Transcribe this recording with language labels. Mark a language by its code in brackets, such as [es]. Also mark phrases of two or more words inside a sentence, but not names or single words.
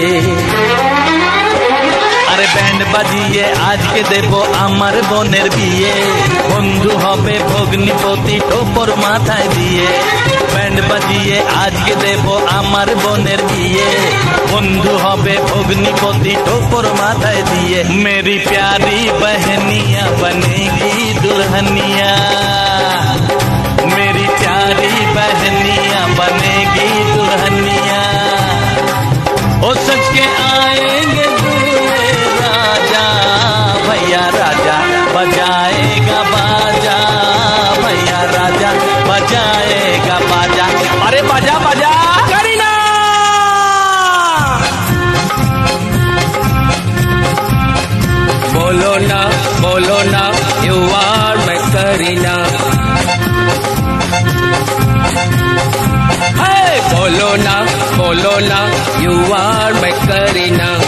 [bn] আরে ব্যান্ড বাজিয়ে আজকে দেব আমার বোনের বিয়ে বন্ধু হবে ভগ্নিপতি টোপর মাথায় দিয়ে ব্যান্ড বাজিয়ে আজকে দেব আমার বোনের বিয়ে বন্ধু হবে ভগ্নিপতি টোপর মাথায় দিয়ে [hi] मेरी प्यारी बहनिया बनेगी दुल्हनिया मेरी प्यारी बहनिया बनेगी दुल्हनिया ओ सच के आएंगे राजा भैया राजा बजाएगा बाजा भैया राजा बजाएगा बाजा अरे बाजा बाजा करीना बोलो ना [en] you are my Karina [hi] बोलो ना [en] you are my Karina